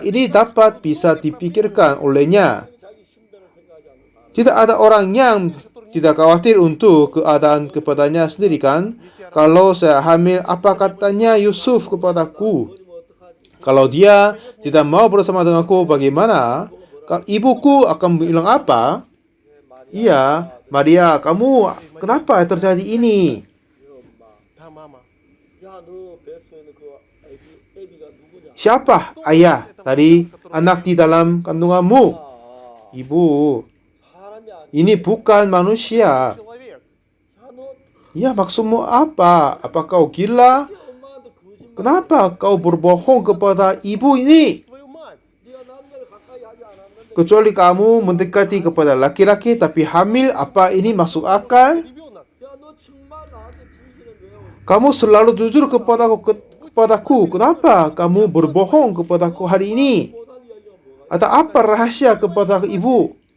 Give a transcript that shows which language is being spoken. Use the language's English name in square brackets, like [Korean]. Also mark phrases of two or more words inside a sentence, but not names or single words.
[Indonesian] Ini dapat bisa dipikirkan olehnya. Tidak ada orang yang tidak khawatir untuk keadaan kepadanya sendiri kan? Kalau saya hamil, apa katanya Yusuf kepadaku? Kalau dia tidak mau bersama denganku, bagaimana? Ibuku akan bilang apa? Iya, Maria, kamu kenapa terjadi ini? [Russian] Да, мама. [Indonesian] Siapa ayah dari anak di dalam kandunganmu? Ibu, ini bukan manusia. Человек. Ya, maksudmu apa? Apa kau gila? Kenapa kau berbohong kepada ibu ini? [Russian] Свою мать. [Indonesian] Kecuali kamu mendekati kepada laki-laki tapi hamil, apa ini masuk akal? Ребенок. Kamu selalu jujur kepadaku. Kenapa kamu berbohong kepadaku hari ini? Ada apa rahasia kepada ibu?